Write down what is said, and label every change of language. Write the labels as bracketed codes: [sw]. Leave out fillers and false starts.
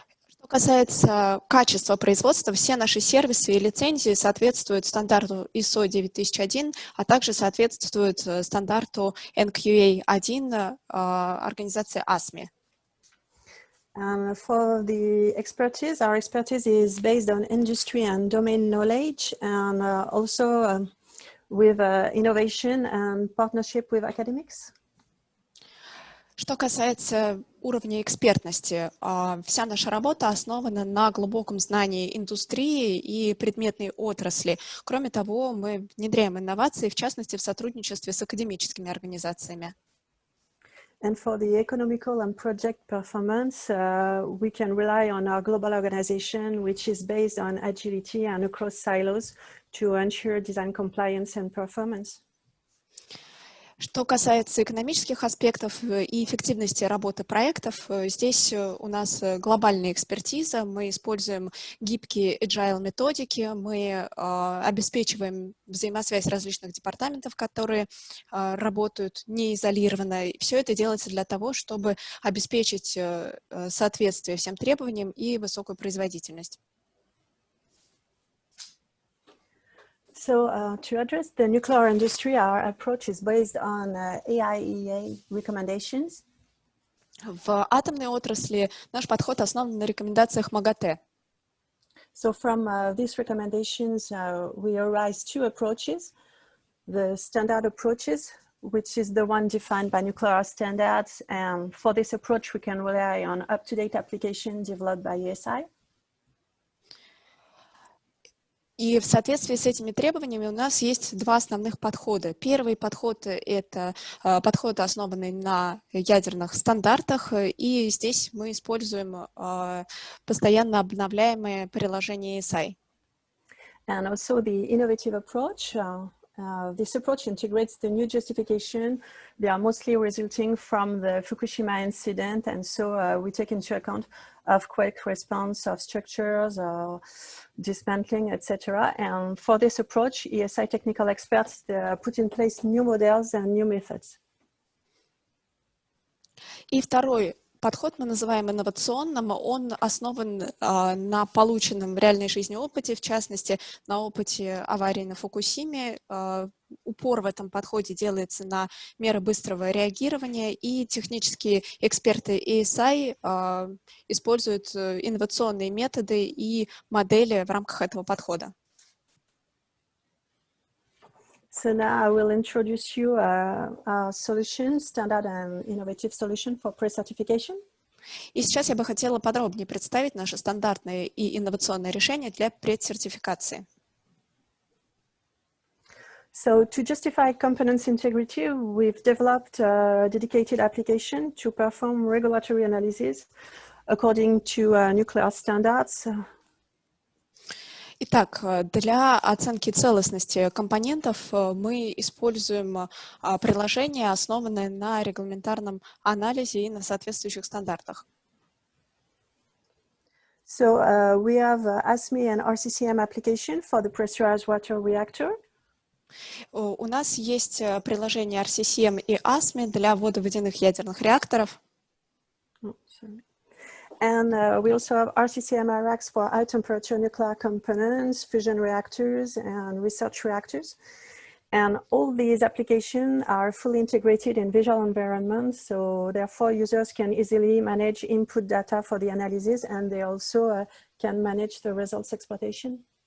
[ru] Что касается качества производства, все наши сервисы и лицензии соответствуют стандарту ISO 9001, а также соответствуют стандарту NQA1 организации ASME. [en] For the expertise, our expertise is based on industry and domain knowledge and also with innovation and partnership with academics. [ru] Что касается уровня экспертности, вся наша работа основана на глубоком знании индустрии и предметной отрасли. Кроме того, мы внедряем инновации, в частности, в сотрудничестве с академическими организациями. [en] And for the economical and project performance, we can rely on our global organization, which is based on agility and across silos to ensure design compliance and performance. [ru] Что касается экономических аспектов и эффективности работы проектов, здесь у нас глобальная экспертиза, мы используем гибкие agile методики, мы обеспечиваем взаимосвязь различных департаментов, которые работают неизолированно. Все это делается для того, чтобы обеспечить соответствие всем требованиям и высокую производительность. [en] So to address the nuclear industry, our approach is based on AIEA recommendations. [ru] В атомной отрасли наш подход основан на рекомендациях МАГАТЭ. [en] So from these recommendations, we arise two approaches. The standard approaches, which is the one defined by nuclear standards. And for this approach, we can rely on up-to-date application developed by ESI. [ru] И в соответствии с этими требованиями у нас есть два основных подхода. Первый подход — это подход, основанный на ядерных стандартах, и здесь мы используем постоянно обновляемые приложения ESI. [en] And also the innovative approach. This approach integrates the new justification. They are mostly resulting from the Fukushima incident, and so we take into account earthquake response of structures, dismantling, etc. And for this approach, ESI technical experts put in place new models and new methods. [ru] И второй подход мы называем инновационным. Он основан на полученном в реальной жизни опыте, в частности, на опыте аварии на Фукусиме. Упор в этом подходе делается на меры быстрого реагирования, и технические эксперты ESI используют инновационные методы и модели в рамках этого подхода. [en] So now I will introduce you a solution, standard and innovative solution for pre-certification. [ru] И сейчас я бы хотела подробнее представить наше стандартное и инновационное решение для предсертификации. [en] So to justify components integrity, we've developed a dedicated application to perform regulatory analysis according to nuclear standards. [ru] Итак, для оценки целостности компонентов мы используем приложение, основанное на регламентарном анализе и на соответствующих стандартах. [en] So we have ASME and RCCM application for the pressurized water reactor. [ru] У нас есть приложение RCCM и ASME для водоводяных ядерных реакторов. [en] And we also have RCCM-RX for high temperature nuclear components, fusion reactors, and research reactors. And all these applications are fully integrated in visual environments, so therefore users can easily manage input data for the analysis, and they also can manage the results exploitation.